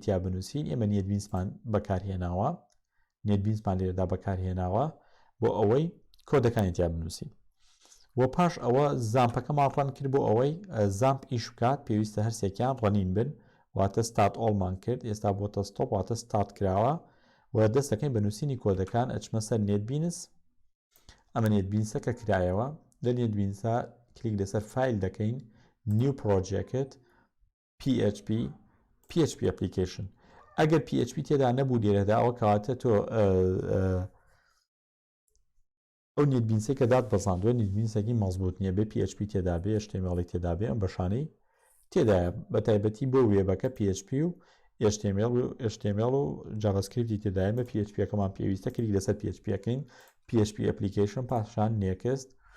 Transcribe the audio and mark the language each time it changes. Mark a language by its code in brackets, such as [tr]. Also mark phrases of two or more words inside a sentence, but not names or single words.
[ckb] تیا بنووسین ئێمە NetBeansمان بەکارهێناوە NetBeansمان لێرەدا بەکارهێناوە بۆ ئەوەی کۆدەکانی تیا بنووسین و پاش ئەوە زامپەکەمان ڕەن کرد بۆ ئەوەی زامپ ئیش بکات پێویستە هەرسێکیان ڕەنین بن واتە ستارت ئۆڵمان کرد ئێستا بۆتە ستۆپ واتە ستارت کراوە و دەست دەکەین بە نووسینی کۆدەکان ئەچمە سەر NetBeans ئەمە NetBeansە کە کرایەوە لە NetBeansە کلیک لەسەر فایل دەکەین [en] new project [ckb] PHP application ئەگەر PHP تێدا نەبوو لێرەدا ئەوە کەواتە تۆ ئەو NetBeansێک کە داد بەزاندووە NetBeansێکی مەزبوط نییە بێ PHP تێدا بێ HTML تێدا بێ ئەم بەشانەی تێدایە بە تایبەتی بۆ وێبەکە PHP و HTML و JavaScript تێدایمە PHPەکەمان پێویستە کلیک لەسەر PHPەکەین PHP application پاشان next